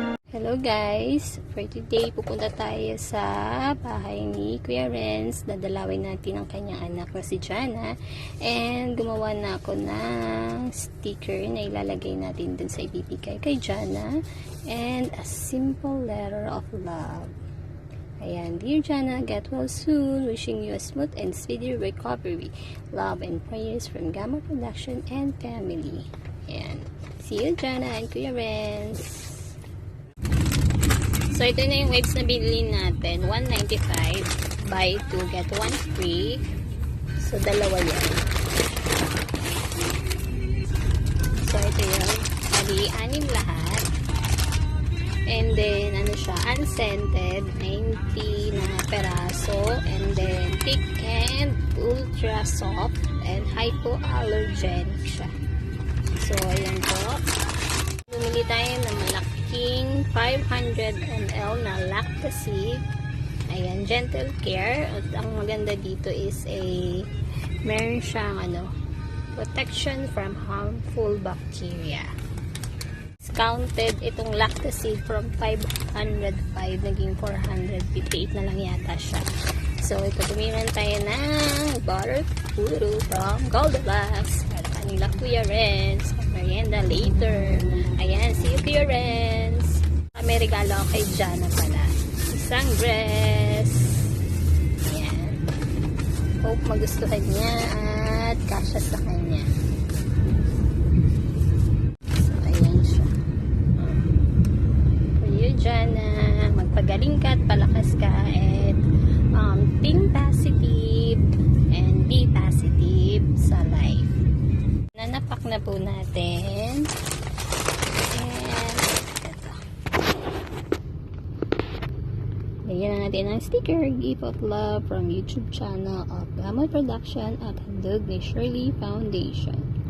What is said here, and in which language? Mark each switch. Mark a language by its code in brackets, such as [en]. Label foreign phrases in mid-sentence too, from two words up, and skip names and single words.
[en] Hello guys! For today, [tl] pupunta tayo sa bahay ni Kuya Renz. Dadalawin natin ang kanyang anak na si Jana. And gumawa na ako ng sticker na ilalagay natin dun sa ibibigay kay Jana. [en] And a simple letter of love. Ayan, dear Jana, get well soon. Wishing you a smooth and speedy recovery. Love and prayers from Gamma Production and family. Ayan. See you, Jana and Kuya Renz. [tl] So, ito na yung waves na binili natin. 195. [en] Buy 2, get 1 free. [tl] So, dalawa yan. So, ito yun. Bali, 6 lahat. [en] And then, [tl] ano siya, unscented. 90 na peraso. [en] And then, thick and ultra soft. [tl] And hypoallergenic siya. So, ayan po. Bumili tayo ng malaking 500 ml na Lactacid. Ayan, Gentle Care. At ang maganda dito is meron siyang [en] protection from harmful bacteria. [tl] Discounted itong Lactacid from 505 naging 458 na lang yata siya. So, ito bumili tayo ng butter puro from Goldilocks para kanila Kuya Renz. Merienda later. Ayan, [en] see you Kuya Renz. [tl] May regalo ako kay Jana pala. Isang dress. Ayan. Hope magustuhan niya at kasya sa kanya. So, ayan siya. [en] For you, [tl] Jana. Magpagaling ka at palakas ka at [en] think positive and be positive [tl] sa life. Nanapak na po natin. And ito. Lagyan na natin ang sticker. [en] Gift of love from YouTube channel of Gamma Production [tl] at handog ni [en] Shirley Foundation.